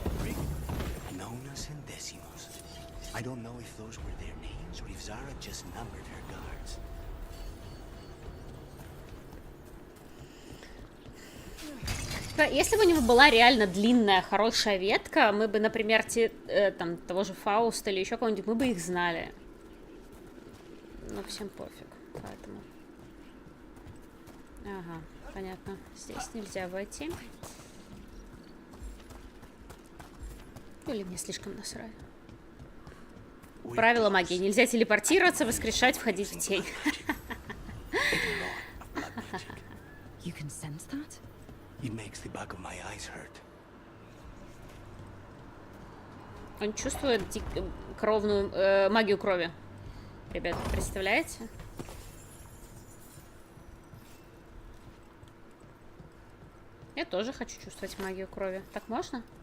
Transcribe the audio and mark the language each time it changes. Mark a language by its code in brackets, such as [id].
[en] I don't know if those were their names or if Zara just numbered her guards. [ru] Если бы у него была реально длинная, хорошая ветка, мы бы, например, там, того же Фауста или еще кого-нибудь, мы бы их знали. Но всем пофиг, поэтому... Ага, понятно. Здесь нельзя войти. Или мне слишком насрать. Правило магии. Нельзя телепортироваться, воскрешать, входить в тень. [en] You can sense that? It makes the back of my eyes hurt. [ru] Он чувствует кровную магию крови. Ребята, представляете? Я тоже хочу чувствовать магию крови. Так можно?